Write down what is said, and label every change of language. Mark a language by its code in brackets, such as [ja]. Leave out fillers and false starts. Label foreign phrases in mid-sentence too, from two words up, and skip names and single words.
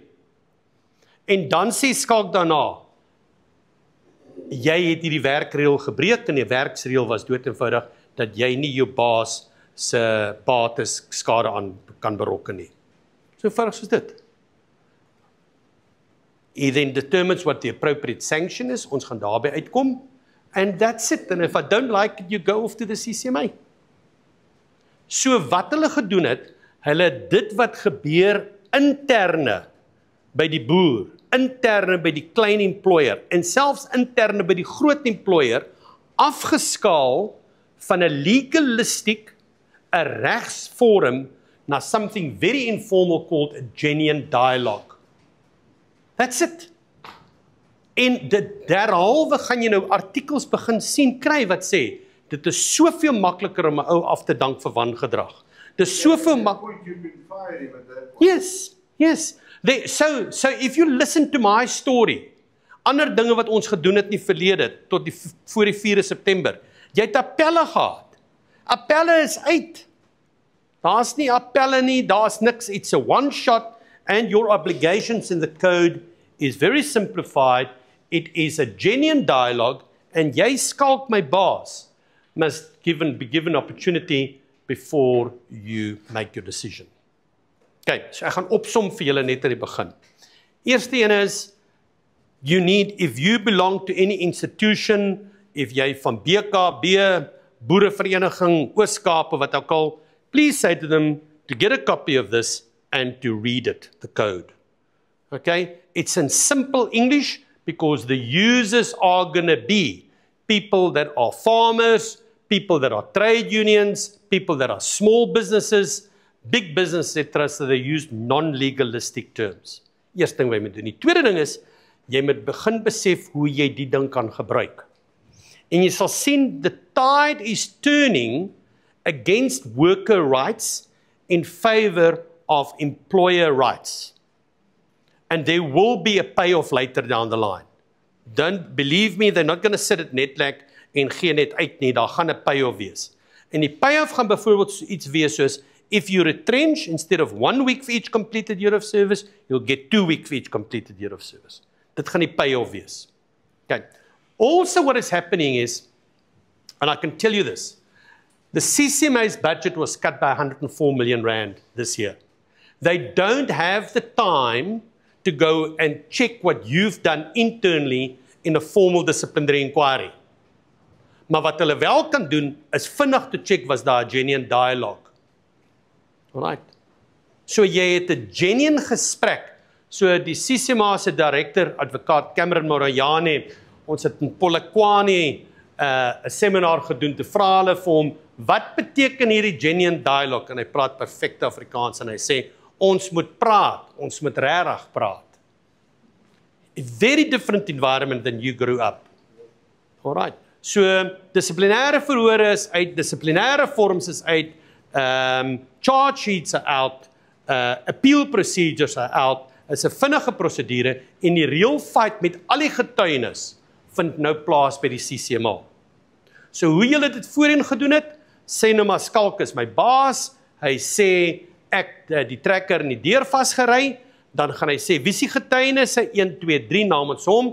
[af] En dan sê Skalk daarna, jy het hierdie werkreël gebreek en die werksreël was dood eenvoudig dat jy nie jou baas se bates skade aan kan berokken nie. So eenvoudig soos dit. [en] He then determines what the appropriate sanction is. [af] Ons gaan daarby uitkom. [en] And that's it. And if I don't like it, you go off to the CCMA. [af] So wat hulle gedoen het, hulle dit wat gebeur interne by die boer, interne by die klein employer, en selfs interne by die groot employer, afgeskaal van 'n legalistic, 'n regsvorm, na [en] something very informal called a genuine dialogue. That's it. [af] En derhalwe gaan jy nou artikels begin sien kry wat sê, dit is soveel makliker om 'n ou af te dank vir wangedrag. Dit is soveel Yes. [en] So if you listen to my story, [af] ander dinge wat ons gedoen het in die verlede, tot voor die 4 September, jy het appelle gehad. Appelle is uit. Daar's nie appelle nie, daar's niks, [en] it's a one shot, and your obligations in the code is very simplified. It is a genuine dialogue, and [af] jy skalk my baas, [en] must be given opportunity before you make your decision. [af] Okay, so ek gaan opsom vir julle net aan die begin. Eerste een is, [en] if you belong to any institution, if [af] jy van BKB, Boerevereniging, Oos-Kaap, wat ook al, [en] please say to them to get a copy of this and to read it, the code. Okay, it's in simple English because the users are going to be people that are farmers, people that are trade unions, people that are small businesses, big business, etc. So they use non-legalistic terms. [af] Eerste ding wat jy moet doen. Die tweede ding is, jy moet begin besef hoe jy die ding kan gebruik. En jy sal sien, [en] the tide is turning against worker rights in favor of employer rights. And there will be a payoff later down the line. Don't believe me, they're not going to sit at Netlac [af] en gee net uit nie, daar gaan 'n payoff wees. En die payoff gaan byvoorbeeld iets wees soos, [en] if you retrench, instead of 1 week for each completed year of service, you'll get 2 weeks for each completed year of service. [af] Dit gaan die payoff wees. [en] Okay. Also what is happening is, and I can tell you this, the CCMA's budget was cut by 104 million rand this year. They don't have the time to go and check what you've done internally in a formal disciplinary inquiry. [af] Maar wat hulle wel kan doen, is vinnig te check was daar 'n [en] genuine dialogue. Alright. [af] So jy het 'n genuine gesprek. So die CCMA se director, advokaat Cameron Morayane, ons het in Polokwane 'n seminar gedoen te vra hulle vir hom, wat beteken hierdie genuine dialogue? En hy praat perfekte Afrikaans en hy sê, ons moet praat, ons moet regtig praat. [en] A very different environment than you grew up. Alright. So, [af] dissiplinêre verhore is uit, dissiplinêre vorms is uit, [en] charge sheets are out, appeal procedures are out, [af] is 'n vinnige prosedure en die [en] real fight [af] met al die getuienis vind nou plaas by die CCMA. So hoe julle dit voorheen gedoen het, sê nou maar Skalk is my baas, hy sê ek die trekker in die deur vasgery, dan gaan hy sê wie is die getuienisse 1 2 3 namens hom.